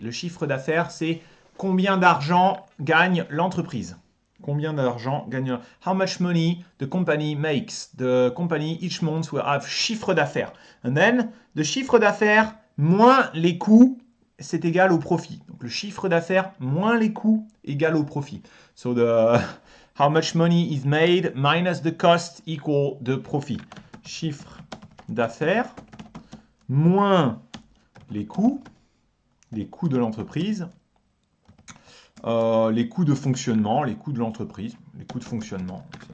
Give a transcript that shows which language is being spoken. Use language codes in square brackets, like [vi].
[fr] Le chiffre d'affaires, c'est combien d'argent gagne l'entreprise. Combien d'argent gagne [en] How much money the company makes. The company each month will have chiffre d'affaires. And then, [fr] le chiffre d'affaires moins les coûts, c'est égal au profit. Donc le chiffre d'affaires moins les coûts égal au profit. [en] So the how much money is made minus the cost equal the profit. [fr] Chiffre d'affaires moins les coûts de l'entreprise, les coûts de fonctionnement, les coûts de l'entreprise, les coûts de fonctionnement.